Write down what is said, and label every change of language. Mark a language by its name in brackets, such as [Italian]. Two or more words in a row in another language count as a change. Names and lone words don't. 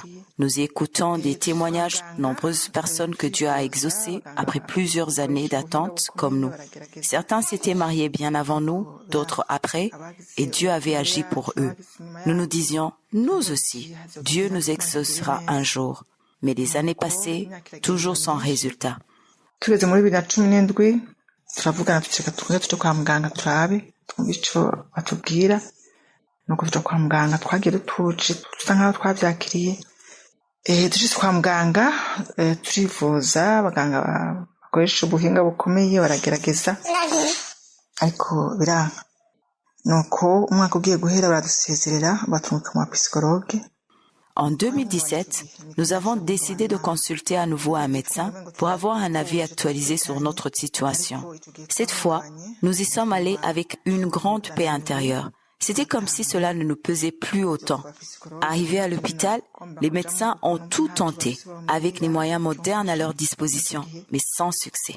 [French] Nous y écoutons des témoignages de nombreuses personnes que Dieu a exaucées après plusieurs années d'attente comme nous. Certains s'étaient mariés bien avant nous, d'autres après, et Dieu avait agi pour eux. Nous nous disions, nous aussi, Dieu nous exaucera un jour. Mais les années passées, toujours sans résultat. [Rundi] Tugeze muri 2017 turavugana tuja kwa muganga turabe twumva ico batubwira. Nuko tuja kwa muganga twagiye dutuje tusa nkaho twavyakiriye dushitse kwa muganga turivuza abaganga bakoresha ubuhinga bukomeye baragerageza ariko biranga nuko umwaka ugiye guhera baradusezerera batumutuma psychologue. [French] En 2017, nous avons décidé de consulter à nouveau un médecin pour avoir un avis actualisé sur notre situation. Cette fois, nous y sommes allés avec une grande paix intérieure. C'était comme si cela ne nous pesait plus autant. Arrivés à l'hôpital, les médecins ont tout tenté, avec les moyens modernes à leur disposition, mais sans succès.